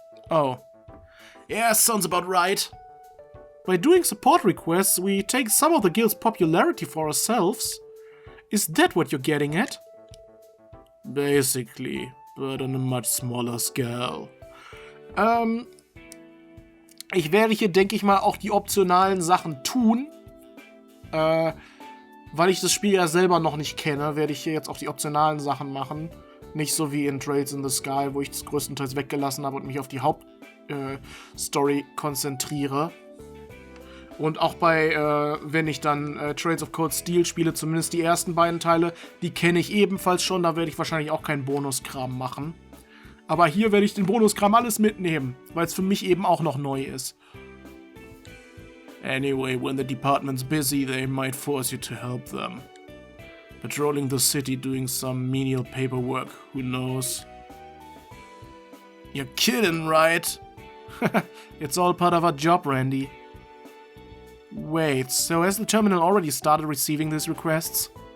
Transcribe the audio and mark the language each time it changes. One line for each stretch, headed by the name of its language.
English: Oh. Yeah, sounds about right. By doing support requests, we take some of the guild's popularity for ourselves. Is that what you're getting at? Basically, but on a much smaller scale.
German: Ich werde hier, denke ich mal, auch die optionalen Sachen tun. Weil ich das Spiel ja selber noch nicht kenne, werde ich hier jetzt auch die optionalen Sachen machen. Nicht so wie in Trails in the Sky, wo ich das größtenteils weggelassen habe und mich auf die Hauptstory konzentriere. Und auch bei, wenn ich dann Trails of Cold Steel spiele, zumindest die ersten beiden Teile, die kenne ich ebenfalls schon, da werde ich wahrscheinlich auch keinen Bonuskram machen. Aber hier werde ich den Bonuskram alles mitnehmen, weil es für mich eben auch noch neu ist.
English: Anyway, when the department's busy, they might force you to help them. Patrolling the city, doing some menial paperwork, who knows? You're kidding, right? It's all part of our job, Randy. Wait, so has the terminal already started receiving these requests?